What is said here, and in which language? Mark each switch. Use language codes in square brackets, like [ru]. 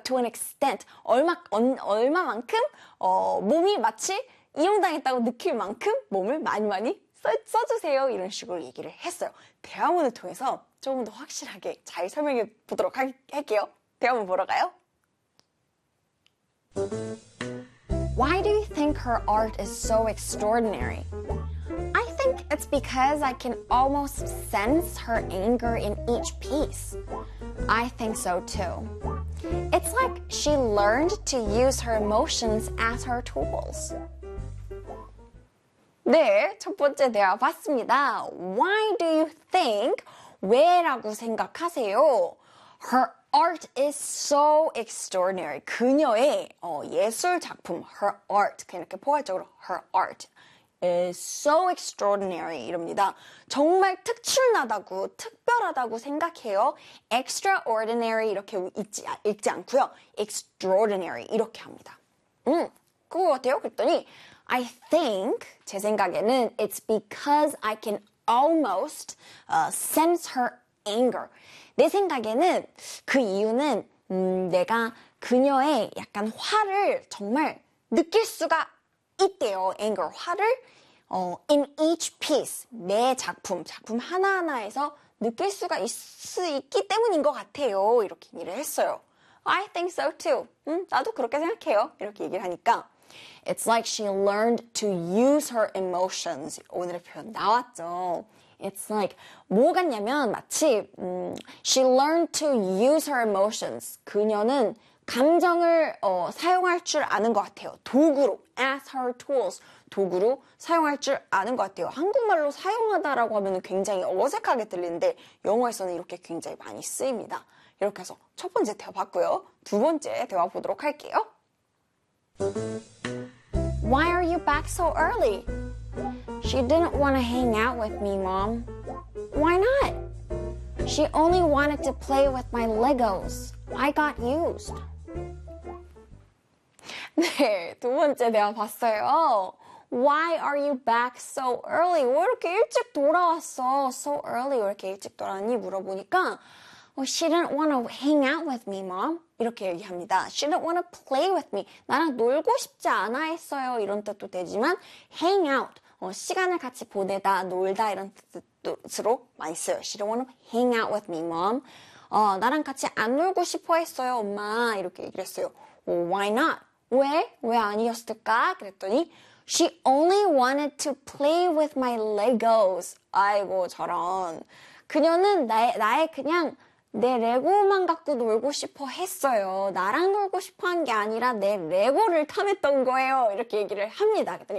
[en] To an extent. [ko] 얼마만큼 몸이 마치 이용당했다고 느낄 만큼 몸을 많이 많이 써주세요. 이런 식으로 얘기를 했어요. 대화문을 통해서 조금 더 확실하게 잘 설명해 보도록 할게요. 대화문 보러 가요. [en] Why do you think her art is so extraordinary? It's because I can almost sense her anger in each piece. I think so too. It's like she learned to use her emotions as her tools. [ko] 네, 첫 번째 대화 봤습니다. [en] Why do you think? [ko] 왜라고 생각하세요? [en] Her art is so extraordinary. [ko] 그녀의 예술 작품, [en] her art. [ko] 그냥 이렇게 포괄적으로 [en] her art. is so extraordinary [ko] 이럽니다. 정말 특출나다고, 특별하다고 생각해요. extraordinary 이렇게 읽지 않고요. extraordinary 이렇게 합니다. 그거 같아요. 그랬더니 [en] I think [ko] 제 생각에는 [en] it's because I can almost sense her anger. [ko] 내 생각에는 그 이유는 내가 그녀의 약간 화를 정말 느낄 수가 있대요. anger 화를 [en] in each piece, [ko] 매 작품, 작품 하나하나에서 느낄 수가 있기 때문인 것 같아요. 이렇게 얘기를 했어요. [en] I think so too. [ko] 나도 그렇게 생각해요. 이렇게 얘기를 하니까. [en] It's like she learned to use her emotions. [ko] 오늘의 표현 나왔죠. [en] It's like, [ko] 뭐 같냐면, 마치, [en] she learned to use her emotions. [ko] 그녀는 감정을 사용할 줄 아는 것 같아요. 도구로, [en] as her tools, [ko] 도구로 사용할 줄 아는 것 같아요. 한국말로 사용하다라고 하면 굉장히 어색하게 들리는데 영어에서는 이렇게 굉장히 많이 쓰입니다. 이렇게 해서 첫 번째 대화 봤고요. 두 번째 대화 보도록 할게요. [en] Why are you back so early? She didn't want to hang out with me, Mom. Why not? She only wanted to play with my Legos. I got used. 네, 두 번째 대화 봤어요. Why are you back so early? [ko] 왜 이렇게 일찍 돌아왔어? [en] So early. [ko] 왜 이렇게 일찍 돌아왔니? 물어보니까, [en] She didn't want to hang out with me, mom. [ko] 이렇게 얘기합니다. [en] She didn't want to play with me. [ko] 나랑 놀고 싶지 않아 했어요. 이런 뜻도 되지만, hang out. 시간을 같이 보내다, 놀다. 이런 뜻으로 많이 써요. [en] She didn't want to hang out with me, mom. [ko] 나랑 같이 안 놀고 싶어 했어요, 엄마. 이렇게 얘기를 했어요. [en] Why not? [ko] 왜? 왜 아니었을까? 그랬더니, [en] She only wanted to play with my Legos. [ko] 아이고, 저런. 그녀는 나의 그냥 내 레고만 갖고 놀고 싶어 했어요. 나랑 놀고 싶어 한게 아니라 내 레고를 탐했던 거예요. 이렇게 얘기를 합니다. 그랬더니,